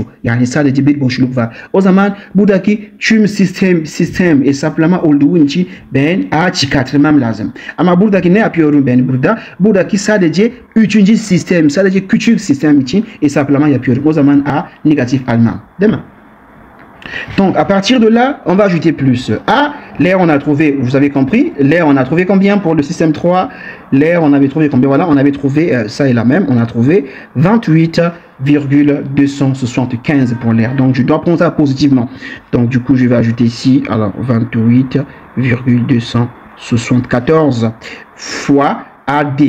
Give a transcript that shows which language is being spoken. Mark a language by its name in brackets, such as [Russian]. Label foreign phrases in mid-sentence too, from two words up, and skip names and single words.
[Turkish] Yani sadece bir boşluk var. O zaman buradaki tüm sistem hesaplama olduğu için ben A çıkartmam lazım. Ama buradaki ne yapıyorum ben burada? Buradaki sadece üçüncü sistem, sadece küçük sistem için hesaplama yapıyorum. O zaman A negatif almam. Değil mi? [French] Donc, à partir de là, on va ajouter plus. A, l'air, on a trouvé, vous avez compris, l'air, on a trouvé combien pour le système 3? L'air, on avait trouvé combien? Voilà, on avait trouvé, ça est la même, on a trouvé 28,275 pour l'air. Donc, je dois prendre ça positivement. Donc, du coup, je vais ajouter ici, alors, 28,274 fois AD.